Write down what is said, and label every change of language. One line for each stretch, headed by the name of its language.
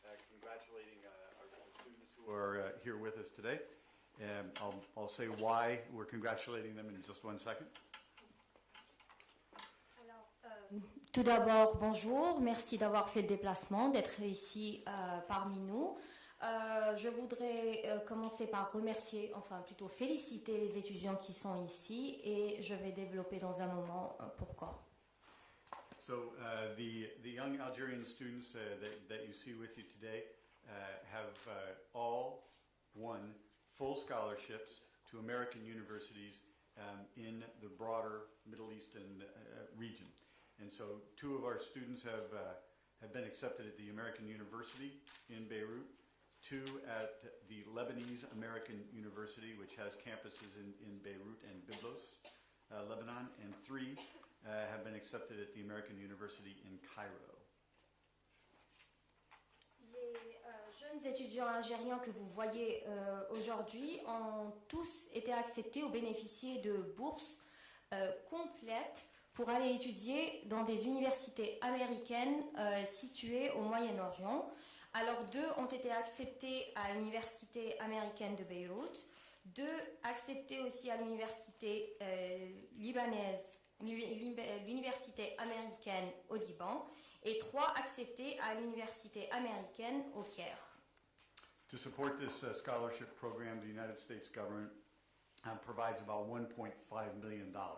English: congratulating our students who are here with us today. I'll say why we're congratulating them in just one second.
French: Tout d'abord, bonjour, merci d'avoir fait le déplacement, d'être ici parmi nous. Je voudrais commencer par remercier, enfin plutôt féliciter les étudiants qui sont ici et je vais développer dans un moment pourquoi.
English: So the young Algerian students that you see with you today have all won full scholarships to American universities in the broader Middle Eastern region. And so two of our students have been accepted at the American University in Beirut, two at the Lebanese American University, which has campuses in Beirut and Byblos, Lebanon, and three have been accepted at the American University in Cairo.
French: Les jeunes étudiants algériens que vous voyez aujourd'hui ont tous été acceptés ou bénéficié de bourses complètes pour aller étudier dans des universités américaines situées au Moyen-Orient. Alors, deux ont été acceptés à l'université américaine de Beyrouth, deux acceptés aussi à l'université libanaise, l'université américaine au Liban, et trois acceptés à l'université américaine au Caire.
English: To support this scholarship program, the United States government provides about $1.5 million.